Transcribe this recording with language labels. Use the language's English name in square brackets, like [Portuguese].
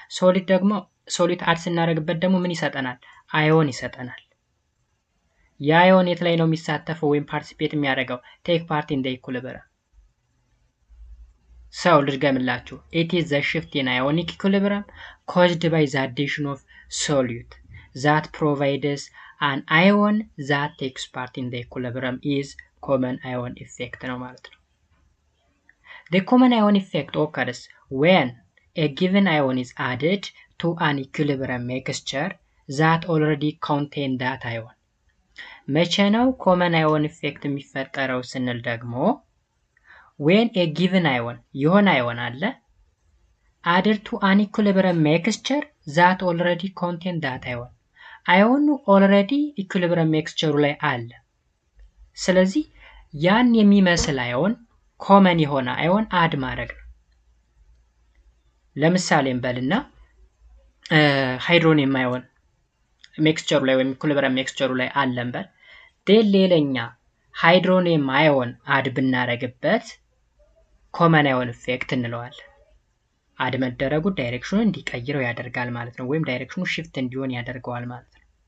[Amharic] ሶሉት ደግሞ ሶሉት አድ ስናደርግበት ደግሞ ምን ይሰጠናል? አዮን ይሰጠናል። የአዮን የት ላይ ነው የሚሳተፈው ወይም ፓርቲሲፔት የሚያደርገው? [English] ቴክ ፓርት ኢን ዘ ኢኩሊብሪየም። [Amharic] ሰው ልድገምላችሁ። [English] it is the shift in ionic equilibrium caused by the addition of solute that provides an ion that takes part in the equilibrium is common ion effect [Amharic] ነው ማለት ነው። [English] The common ion effect occurs when a given ion is added to an equilibrium mixture that already contain that ion. [Amharic] መቼ ነው ኮመን አዮን ኢፌክት የሚፈጠረው ስንል ደግሞ [English] when a given ion [Amharic] የሆነ አዮን አለ [English] added to an equilibrium mixture that already contain that ion. [Amharic] አዮኑ [English] already equilibrium mixture [Amharic] ላይ አለ። ስለዚህ ያን የሚመስል አዮን ኮመን የሆነ አዮን አድ ማድረግ ነው። ለምሳሌ እንበልና ሃይድሮኒየም አዮን ሜክስቸሩ ላይ ወይም ኢኩሊብሪየም ሜክስቸሩ ላይ አለን በል ሌላኛ ሃይድሮኒየም አዮን አድ ብናረግበት ኮመን አዮን ኢፌክት እንለዋለን። አድ መደረጉ ዳይሬክሽኑን እንዲቀይረው ያደርጋል ማለት ነው፣ ወይም ዳይሬክሽኑ ሽፍት እንዲሆን ያደርገዋል ማለት ነው።